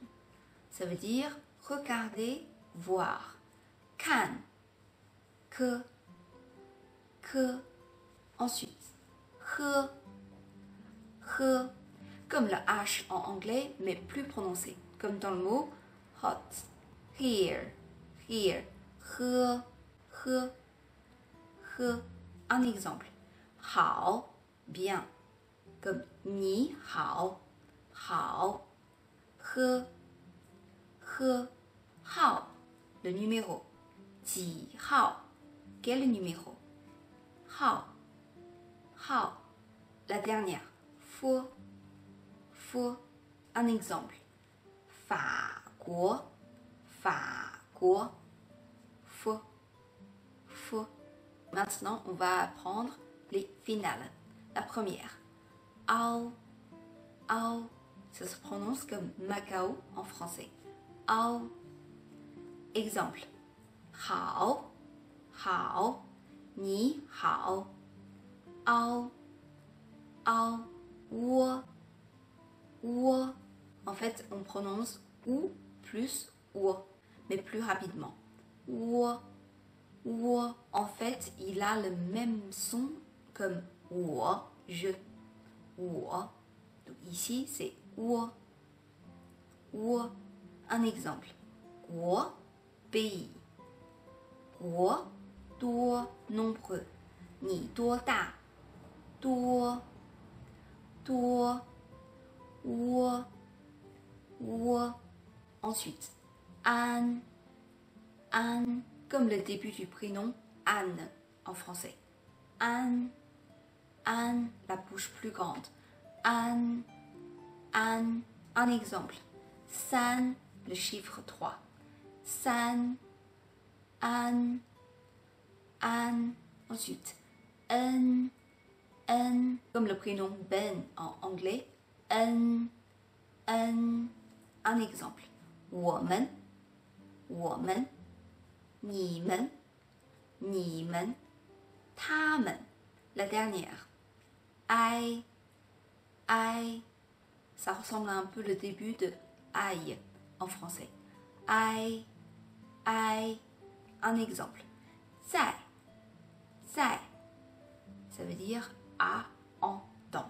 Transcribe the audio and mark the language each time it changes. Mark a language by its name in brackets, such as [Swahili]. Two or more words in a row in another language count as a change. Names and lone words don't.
[French] Ça veut dire regarder, voir. [Chinese] 看, que. [French] Ensuite, he, comme le H en anglais, mais plus prononcé, comme dans le mot [English] hot, here, he. [French] Un exemple, 好, bien, comme 你好, 喝, 号, le numéro, [Chinese] 几号, [French] quel numéro, 号, la dernière, 佛. Un exemple, [Chinese] 法国, 佛. [French] Maintenant, on va apprendre les finales. La première, ao, ça se prononce comme Macao en français. Ao. Exemple, [Chinese] 好, 你好, ao, 我. [French] En fait, on prononce ou plus ou, mais plus rapidement. Ou. En fait, il a le même son comme 我, je. 我. Donc ici, c'est 我. Un exemple, 国, pays. [Chinese] 国, 多, nombreux. 你多大, 多. 我. [French] Ensuite, Anne, comme le début du prénom Anne en français. Anne, la bouche plus grande. Anne. Un exemple, 3, le chiffre 3. 3, Anne. Ensuite, un, comme le prénom Ben en anglais. Un exemple, [Chinese] 我们, 你们, 他们, [French] la dernière. I, ça ressemble un peu le début de aïe en français. Aïe, aïe. Un exemple. Zai, zai. Ça veut dire à, en, dans.